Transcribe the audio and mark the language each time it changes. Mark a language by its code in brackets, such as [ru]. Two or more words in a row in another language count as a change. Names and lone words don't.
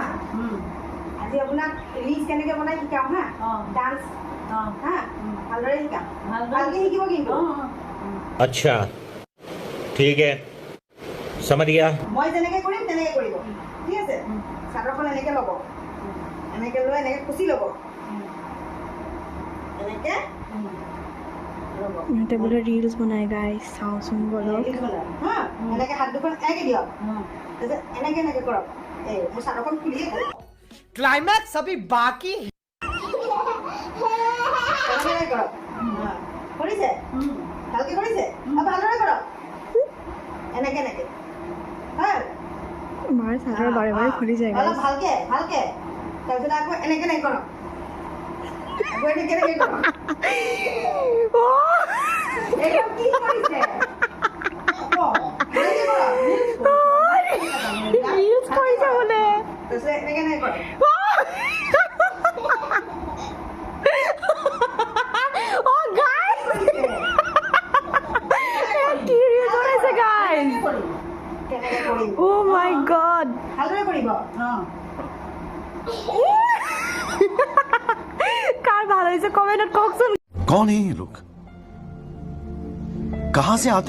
[as] আজি আপোনাক ৰিলছ কেনেকৈ বনাই শিকাম হা ডান্স হা ভালদৰে শিকাম ভালকৈ শিকিব কিন্তু [hi] अच्छा ठीक है समझ गया [as] মই যেনেকৈ কৰিম তেনেকৈ কৰিব ঠিক আছে চাদৰখন এনেকৈ ল'ব এনেকৈ লৈ এনেকৈ কুচি ল'ব এনেকৈ ইহঁতে বোলে ৰিলছ বনাই গাইছ চাওঁচোন বলক হা এনেকৈ হাত দুখন এনেকৈ দিয়ক তাৰপিছত এনেকৈ এনেকৈ কৰক এই মোৰ চাদৰখন খুলিয়ে গ'ল [hi] क्लाइमैक्स अभी बाकी है। [as] এনেকৈ কৰক কৰিছে ভালকৈ কৰিছে ভালদৰে কৰক এনেকৈ এনেকৈ হয় মাৰ চাদৰ বাৰে বাৰে খুলি যায় অলপ ভালকৈ ভালকৈ তাৰপিছত আকৌ এনেকৈ এনেকৈ কৰক আকৌ এনেকৈ এনেকৈ কৰক এইটো কি কৰিছে ৰিলছ কৰিছে বোলে তাৰপিছত এনেকৈ এনেকৈ কৰক [en] Oh guys! [as] কি ৰিলছ বনাইছে guys? কেনেকৈ কৰিম [en] Oh my god! [as] ভালদৰে কৰিব কাৰ ভাল হৈছে কমেণ্টত কওকচোন [hi] कौन है ये लोग कहां से आते